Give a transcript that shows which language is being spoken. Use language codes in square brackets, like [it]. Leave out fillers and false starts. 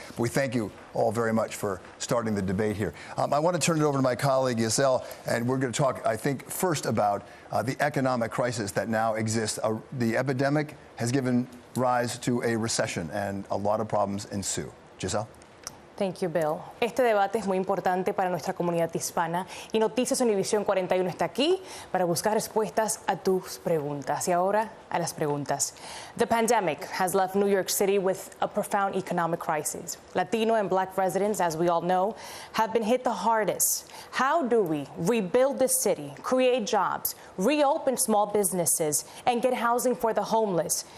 [en] But we thank you all very much for starting the debate here. I want to turn it over to my colleague, Yisel, and we're going to talk, I think, first about the economic crisis that now exists. The epidemic has given rise to a recession, and a lot of problems ensue. Giselle? Thank you, Bill. [es] Este debate es muy importante para nuestra comunidad hispana y Noticias Univisión 41 está aquí para buscar respuestas a tus preguntas. Y ahora a las preguntas. [en] The pandemic has left New York City with a profound economic crisis. Latino and Black residents, as we all know, have been hit the hardest. How do we rebuild the city, create jobs, reopen small businesses, and get housing for the homeless?